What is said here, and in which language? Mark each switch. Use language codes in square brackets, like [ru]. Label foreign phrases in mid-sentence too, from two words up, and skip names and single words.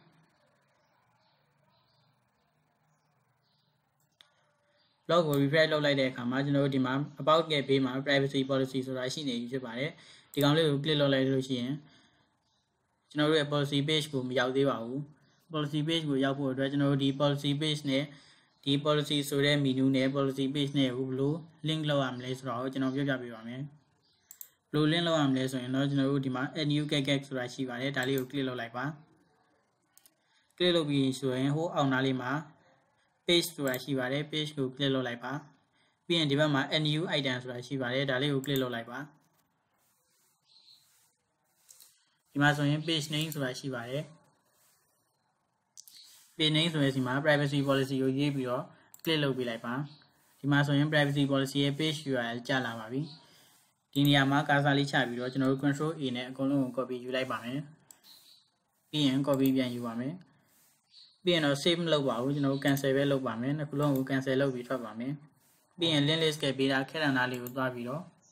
[my] blog ကို refresh လုပ်လိုက်တဲ့အခါမှာကျွန်တော်တို့ဒီမှာ about ရဲ့ဘေးမှာ [en] privacy policy [my] ဆိုတာရှိနေပြီဖြစ်ပါတယ်ဒီကောင်လေးကို click လုပ်လိုက်လို့ရှိရင်ကျွန်တော်တို့ရဲ့ policy page ကိုမရောက်သေးပါဘူး [en] policy page [my] ကိုရောက်ဖို့အတွက်ကျွန်တော်တို့ဒီ [en] policy page [my] နဲ့ဒီ policy ဆိုတဲ့ menu နဲ့ [en] policy page [my] နဲ့ဘယ်လို link လုပ်ရမလဲဆိုတော့ကျွန်တော်ပြောပြပေးပါမယ်ဘယ်လို link လုပ်ရမလဲဆိုရင်တော့ကျွန်တော်တို့ဒီမှာ [en] add new get [my] ဆိုတာရှိပါတယ်ဒါလေးကို click လုပ်လိုက်ပါ click လုပ်ပြီးဆိုရင်ဟိုအောက်နားလေးမှာ page ဆိုတာရှိပါတယ် page ကို click လုပ်လိုက်ပါပြီးရင်ဒီဘက်မှာ [en] add new item [my] ဆိုတာရှိပါတယ်ဒါလေးကို click လုပ်လိုက်ပါဒီမှာဆိုရင် [en] page name [my] ဆိုတာရှိပါတယ် [en] page name [my] ဆိုရင်ဒီမှာ [en] privacy policy [my] ကိုရေးပြီးတော့ click လုပ်ပေးလိုက်ပါဒီမှာဆိုရင် [en] privacy policy [my] ရဲ့ [en] page URL [my] ကျလာပါပြီဒီနေရာမှာ cursor လေးချပြီးတော့ကျွန်တော်တို့ [en] control A [my] နဲ့အကုန်လုံးကို copy ယူလိုက်ပါမယ်ပြီးရင် copy ပြန်ယူပါမယ်ပြီးရင်တော့ save မလုပ်ပါဘူးကျွန်တော်တို့ cancel ပဲလုပ်ပါမယ်နှစ်ခုလုံးကို cancel လုပ်ပြီးထွက်ပါမယ်ပြီးရင် [en] link list [my] ကပေးတာခဲတံသားလေးကိုသွားပြီးတော့